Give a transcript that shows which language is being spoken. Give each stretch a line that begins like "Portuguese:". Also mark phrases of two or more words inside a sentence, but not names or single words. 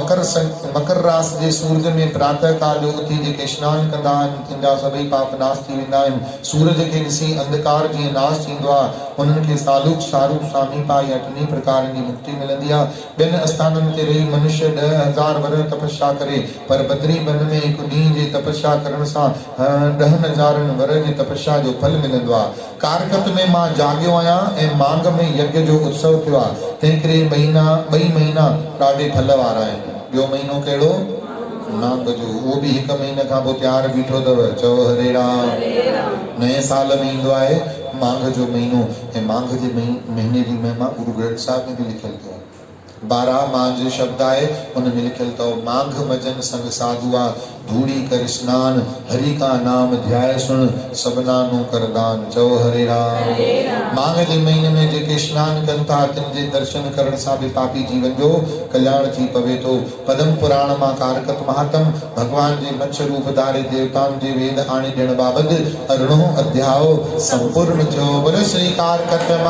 Sindhi: मकर रास जे सूरज में प्रातः काल जो उथी जेके स्नान कंदा आहिनि तिनजा सभई पाप नाश थी वेंदा आहिनि। सूरज खे ॾिसी अंधकार जीअं नाश थींदो आहे, उन्हनि खे सालूक सारूप सामीपा या टिनी प्रकारनि जी मुक्ति मिलंदी आहे। ॿियनि स्थाननि ते रही मनुष्य 10,000 वर्ष तपस्या करे, पर बद्री वन में हिकु ॾींहुं जे तपस्या करण सां 10,000 वर्ष जी तपस्या जो फल मिलंदो आहे। कारकत में मां जाॻियो आहियां ऐं मांग में यज्ञ जो उत्सव थियो आहे। तंहिं करे ॿई महीना ॾाढे फल वारा आहिनि। ॿियो महीनो कहिड़ो? मांग जो। उहो बि 1 महीने खां पोइ तयारु बीठो अथव। चओ हरे राम। नए साल में ईंदो आहे मांग जो महीनो, ऐं मांग जे महीने जी महिमा गुरु ग्रंथ साहिब में बि लिखियल अथव। 12 मांझ शब्द आहे, उन में लिखियल अथव
Punjabi: ਮਾਘਿ ਮਜਨੁ ਸੰਗਿ ਸਾਧੂਆ ਧੂੜੀ ਕਰਿ ਇਸਨਾਨੁ ਹਰਿ ਕਾ ਨਾਮੁ ਧਿਆਇ ਸੁਣਿ ਸਭਨਾ ਨੋ ਕਰਿ ਦਾਨੁ।
Sindhi: चओ हरे राम। मांघ जे महीने में जेके स्नान कनि था तिन जे दर्शन करण सां बि पापी जीवन जो कल्याण थी पवे थो। पदम पुराण मां कारकत महात्म भगवान जे मच्छ रूप धारे देवताउनि जे वेद आणे ॾियण बाबति 18 अध्याय संपूर्ण थियो। बोलो श्री कारकत मां